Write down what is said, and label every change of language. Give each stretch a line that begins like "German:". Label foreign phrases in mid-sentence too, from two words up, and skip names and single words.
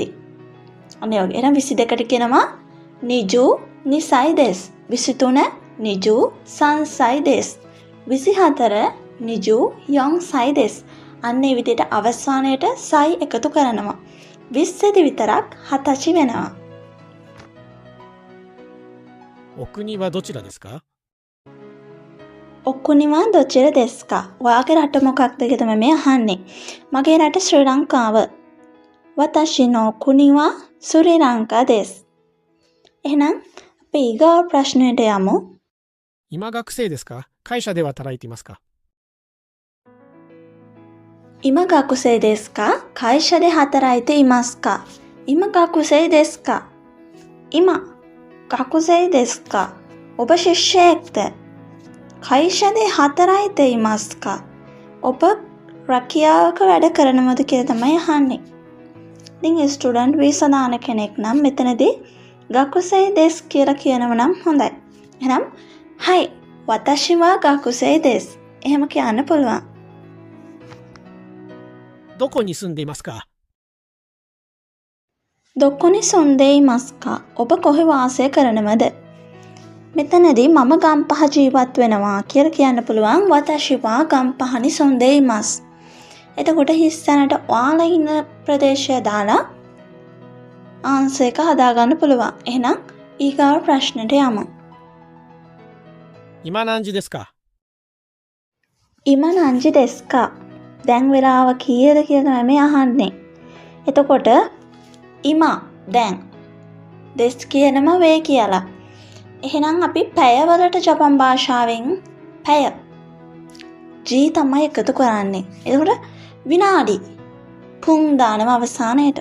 Sinhala: අනේ වගේ. එහෙනම් 22ට කියනවා
Japanese: 二十二歳です.
Sinhala: 23
Japanese: 二十三歳です.
Sinhala: 24
Japanese: 二十四歳です.
Sinhala: අන්න ඒ විදිහට අවසානයේට සයි එකතු කරනවා. 20 දී විතරක් හතචි වෙනවා.
Japanese: お国はどちらですか？お国はどちらですか.
Sinhala: ඔයාගේ රට මොකක්ද කියලා තමයි මේ අහන්නේ. මගේ රට ශ්‍රී ලංකාව.
Japanese: 私の国はスリランカです.
Sinhala: එහෙනම් අපි ඊගාව ප්‍රශ්නයට යමු.
Japanese: 今学生ですか？会社では働いていますか？今学生ですか？会社で働いていますか？今学生ですか？今学生ですか?
Sinhala: ඔබ ශිෂ්‍යයෙක්ද?
Japanese: 会社で働いていますか?
Sinhala: ඔබ රැකියාවක වැඩ කරනවද කියලා තමයි අහන්නේ. ඉතින්
English: student visa
Sinhala: දාන කෙනෙක් නම් මෙතනදී
Japanese: 学生です
Sinhala: කියලා කියනව නම් හොඳයි. එහෙනම් හයි
Japanese: 私は学生です.
Sinhala: එහෙම කියන්න පුළුවන්.
Japanese: どこに住んでいますか？どこに住んでいますか.
Sinhala: ඔබ කොහේ වාසය කරනවද? මෙතනදී මම ගම්පහ ජීවත් වෙනවා කියලා කියන්න පුළුවන්
Japanese: 私はガンパハに住んでいます.
Sinhala: එතකොට හිස් තැනට ඔයාලා ඉන්න ප්‍රදේශය දාලා ආන්සර් එක හදාගන්න පුළුවන්. එහෙනම් ඊගාව ප්‍රශ්නෙට යමු.
Japanese: 今何時ですか？今何時ですか?
Sinhala: දැන් වෙලාව කීයද කියලා තමයි මේ අහන්නේ. එතකොට ඉමා දැන් දෙස් කියනම වේ කියලා. එහෙනම් අපි පැයවලට ජපන් භාෂාවෙන් පැය ජී තමයි එකතු කරන්නේ. එතකොට විනාඩි පුන් දානම අවසානයේට.